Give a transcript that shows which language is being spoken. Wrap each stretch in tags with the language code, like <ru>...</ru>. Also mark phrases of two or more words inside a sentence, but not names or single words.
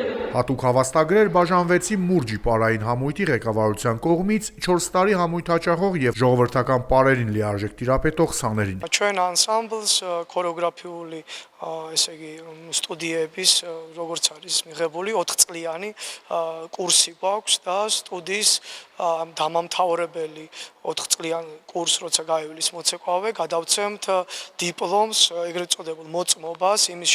<hy>Հատուկ հավաստագրեր բաժանվեցին Մուրջի պարային համույթի ղեկավարության կողմից 4 տարի համույթ հաճախող եւ ժողովրդական պարերին լիարժեք տիրապետող սաներին։</hy> <ka>Ჩვენ ანსამბლს ქორეოგრაფიული ესე იგი სტუდიების როგორც არის მიღებული 4 წლიანი კურსი გვაქვს და სტუდიის დამამთავრებელი 4 წლიან კურს როცა გაივლის მოცეკვავე გადავცემთ დიპლომს ეგრეთ წოდებულ მოწმობას იმის</ka>